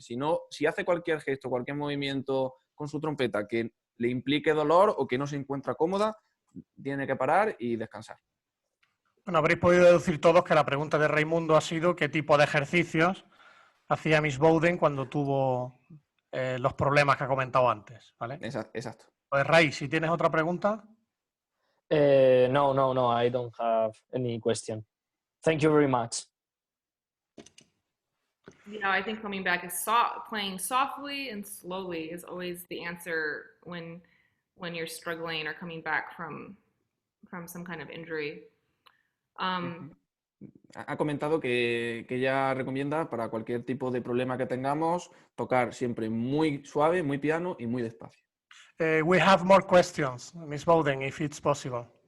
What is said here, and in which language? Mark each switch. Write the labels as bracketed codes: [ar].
[es] Si hace cualquier gesto, cualquier movimiento con su trompeta que le implique dolor o que no se encuentra cómoda, tiene que parar y descansar. Bueno, habréis podido deducir todos que la pregunta de Raimundo ha sido qué tipo de ejercicios hacía Miss Bowden cuando tuvo los problemas que ha comentado antes, ¿vale? Exacto. Pues Ray, si tienes otra pregunta. [en] No, I don't have any question. Thank you very much. Yeah, I think coming back is playing softly and slowly is always the answer when you're struggling or coming back from some kind of injury. [es] Ha comentado que ella recomienda para cualquier tipo de problema que tengamos tocar siempre muy suave, muy piano y muy despacio. [en] We have more questions, Miss Bowden, if it's possible.